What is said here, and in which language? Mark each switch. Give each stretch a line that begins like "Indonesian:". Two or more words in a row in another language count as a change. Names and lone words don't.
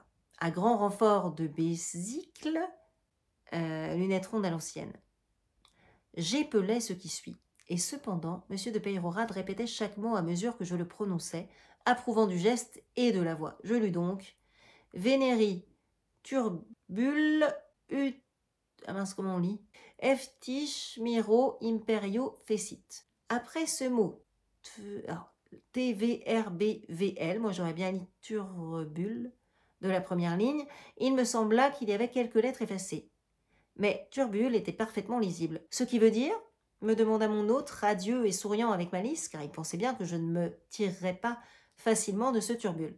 French: À grand renfort de bésicle, lunettes rondes à l'ancienne. J'épelais ce qui suit, et cependant, M. de Peyrehorade répétait chaque mot à mesure que je le prononçais, approuvant du geste et de la voix. Je lus donc «
Latin: Vénéri, turbule,
French: comment on lit ?
Latin: Eftiche, miro, imperio, fecit.
French: » Après ce mot, TVRBVL, moi j'aurais bien dit turbule, de la première ligne, il me sembla qu'il y avait quelques lettres effacées. Mais turbule était parfaitement lisible. Ce qui veut dire, me demanda mon hôte, radieux et souriant avec malice, car il pensait bien que je ne me tirerais pas facilement de ce turbule.